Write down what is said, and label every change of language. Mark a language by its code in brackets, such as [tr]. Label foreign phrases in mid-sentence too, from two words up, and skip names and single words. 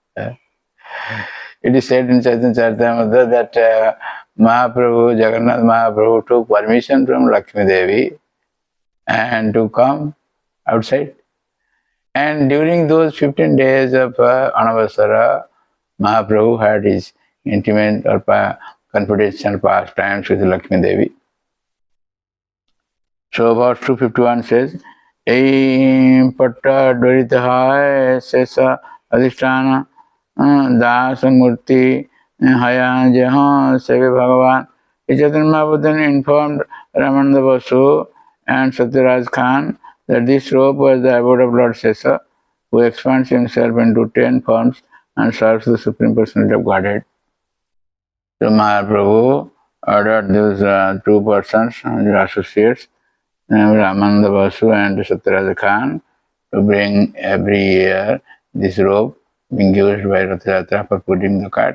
[en] It is said in Chaitanya Charitamrita that Jagannath Mahaprabhu took permission from Lakshmi Devi and to come outside. And during those 15 days of Anavasara, Mahaprabhu had his intimate or confidential pastimes with Lakshmi Devi. So verse 251 says, [bn] এই পট্ট ডোরিতা হয় শেষ অধিষ্ঠান দাস মূর্তি হয়া জাহাঁ সেবে ভগবান. [en] Chaitanya Mahaprabhu informed Ramananda Basu and Satyaraj Khan that this rope was the abode of Lord Sesa, who expands himself into 10 forms and serves the Supreme Personality of Godhead. So Mahaprabhu ordered those two persons, associates, Ramananda Basu and Satyaraj Khan, to bring every year this rope being used by Rath Yatra for putting the cart.